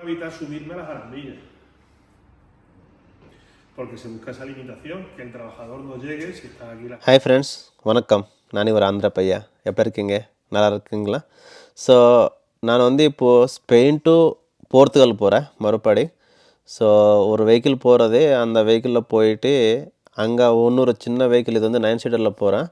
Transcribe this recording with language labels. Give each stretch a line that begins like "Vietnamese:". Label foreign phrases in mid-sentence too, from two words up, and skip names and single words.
Spanish: evitar subirme a las barandillas. Porque se busca esa limitación, que el trabajador no llegue si está aquí la...
Tamil: ஹாய் ஃப்ரெண்ட்ஸ், வணக்கம். நான் ஒரு ஆந்திரா பையா. எப்போ இருக்கீங்க? நல்லா இருக்குங்களா? ஸோ நான் வந்து இப்போது ஸ்பெயின் டு போர்த்துகல் போகிறேன் மறுபடி. ஸோ ஒரு வெஹிக்கிள் போகிறது, அந்த வெஹிக்கிளில் போயிட்டு அங்கே இன்னொரு சின்ன வெஹிக்கிள், இது வந்து 9 சீட்டரில் போகிறேன்.